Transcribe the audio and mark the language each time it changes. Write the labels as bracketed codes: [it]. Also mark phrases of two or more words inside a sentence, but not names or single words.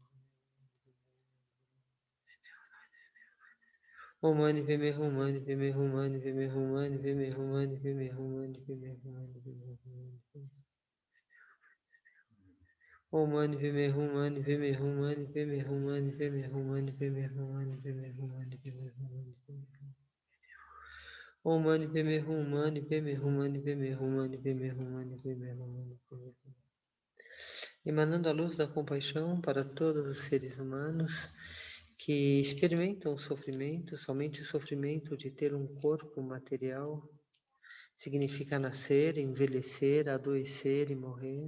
[sa] Om Mani Padme Hum Mani Padme Hum Mani Padme Hum Mani Padme Hum Mani Padme Hum Mani Padme Hum Mani Om Mani Padme Hum Mani Padme Hum Mani Padme Hum Mani Padme Hum Mani Padme Hum Mani Padme Hum Mani Padme Hum Mani Om Mani Padme Hum Mani Padme Hum Mani Padme Hum Mani Padme Hum Mani Padme Hum Mani Padme Hum. [pt] Emanando a luz da compaixão para todos os seres humanos que experimentam o sofrimento, somente o sofrimento de ter um corpo material significa nascer, envelhecer, adoecer e morrer.